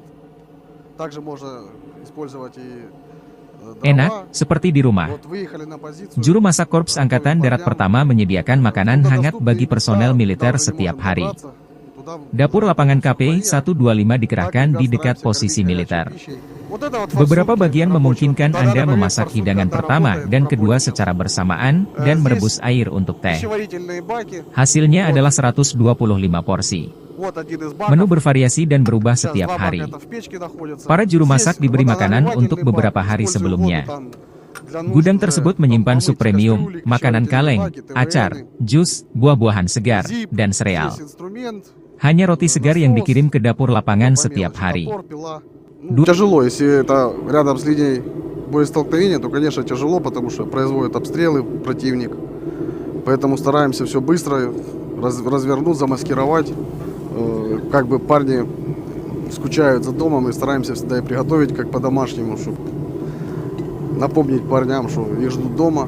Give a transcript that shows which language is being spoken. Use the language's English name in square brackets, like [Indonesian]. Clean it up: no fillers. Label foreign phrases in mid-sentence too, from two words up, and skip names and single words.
[Russian] Также можно использовать и [Indonesian] Enak, seperti di rumah. [Russian] Вот выехали на позицию. [Indonesian] Juru masak Korps Angkatan Darat Pertama menyediakan makanan hangat bagi personel militer setiap hari. Dapur lapangan KP 125 dikerahkan di dekat posisi militer. Beberapa bagian memungkinkan Anda memasak hidangan pertama dan kedua secara bersamaan, dan merebus air untuk teh. Hasilnya adalah 125 porsi. Menu bervariasi dan berubah setiap hari. Para juru masak diberi makanan untuk beberapa hari sebelumnya. Gudang tersebut menyimpan sup premium, makanan kaleng, acar, jus, buah-buahan segar, dan sereal. Hanya roti segar yang dikirim ke dapur lapangan setiap hari. [Russian] Тяжело, если это рядом с линией боестолкновения, то, конечно, тяжело, потому что производят обстрелы противник. Поэтому стараемся все быстро развернуть, замаскировать. Как бы парни скучают за домом, и стараемся всегда и приготовить как по-домашнему, чтобы напомнить парням, что их ждут дома.